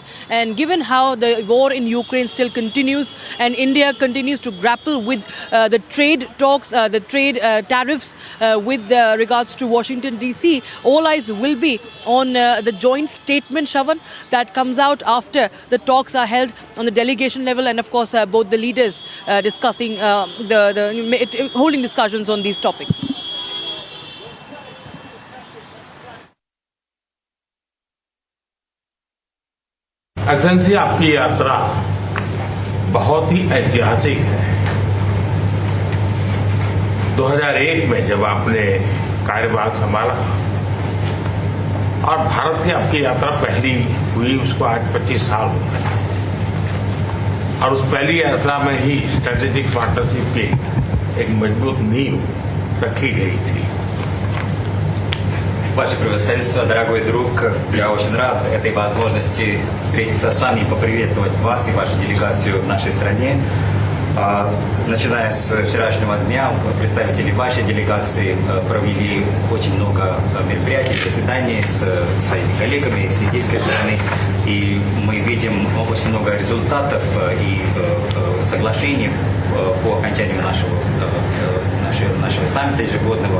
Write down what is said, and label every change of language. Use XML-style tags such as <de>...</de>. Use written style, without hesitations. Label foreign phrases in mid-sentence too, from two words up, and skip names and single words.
<en>And given how the war in Ukraine still continues and India continues to grapple with the trade talks, the trade tariffs with regards to Washington, D.C., all eyes will be on the joint statement, Shravan, that comes out after the talks are held on the delegation level, and of course both the leaders discussing, holding discussions on these topics.</en> <hi>एक्सेलेंसी, आपकी यात्रा बहुत ही ऐतिहासिक है। 2001 में जब आपने कार्यभार संभाला और भारत की आपकी यात्रा पहली हुई, उसको आज 25 साल हो गए, और उस पहली यात्रा में ही</hi> <en>strategic partnership</en> <hi>की एक मजबूत नींव रखी गई थी।</hi> <ru>Ваше превосходительство, дорогой друг, я очень рад этой возможности встретиться с вами и поприветствовать вас и вашу делегацию в нашей стране. Начиная с вчерашнего дня, представители вашей делегации провели очень много мероприятий, заседаний с своими коллегами с индийской стороны, и мы видим очень много результатов и соглашений по окончанию нашего саммита ежегодного.</ru>